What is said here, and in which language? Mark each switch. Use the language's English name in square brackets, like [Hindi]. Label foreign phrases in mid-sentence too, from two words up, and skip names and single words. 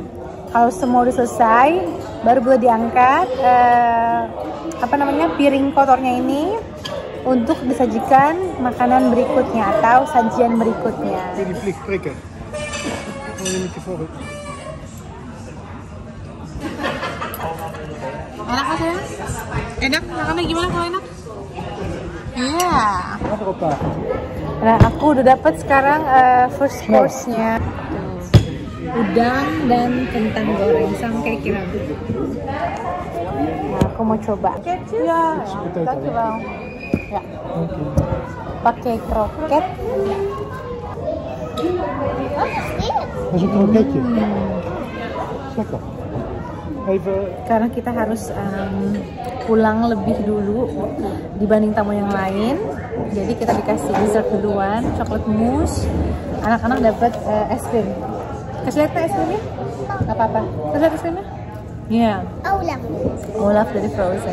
[Indonesian] Kalau semua udah selesai, baru boleh diangkat piring kotornya ini untuk disajikan makanan berikutnya atau sajian berikutnya. Enak kan sayang? Enak? Makannya gimana kalau enak? Iya. Nah aku udah dapet sekarang [English] first course- [Indonesian] nya. Udang dan kentang goreng sama kayak kirabu. Nah aku mau coba. Ya, dankjewel. Ya. Pakai kroket. [Dutch] Dat is een kroketje. Lekker. Even. [Indonesian] Karena kita harus pulang lebih dulu dibanding tamu yang lain, jadi kita dikasih dessert duluan, coklat mousse. Anak-anak dapat es krim. Kasih lihat es krimnya? Gak apa-apa. Kasih lihat es krimnya? Iya. Olaf dari Frozen.